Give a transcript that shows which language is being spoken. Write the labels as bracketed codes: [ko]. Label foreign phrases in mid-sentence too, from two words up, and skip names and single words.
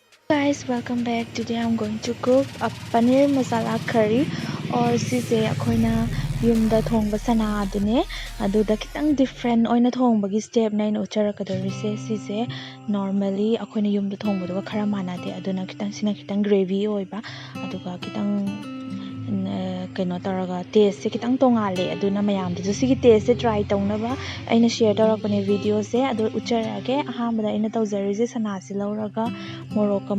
[en] Guys, welcome back. Today I'm going to cook a paneer masala curry or [mni] sise akoina yumda thongba sana adune aduda kitang different oina thongbagi step na ina ucharakadarise sise normally akoina yumda thongba duga khara manade aduna kitang sina kitang gravy oiba aduga kitang kaino taraga taste se kitang tongale aduna mayam du sigi taste se try tawnaba aina share tarakone video se adu ucharage ahambada aina tawjarise sana se lauraga morok ka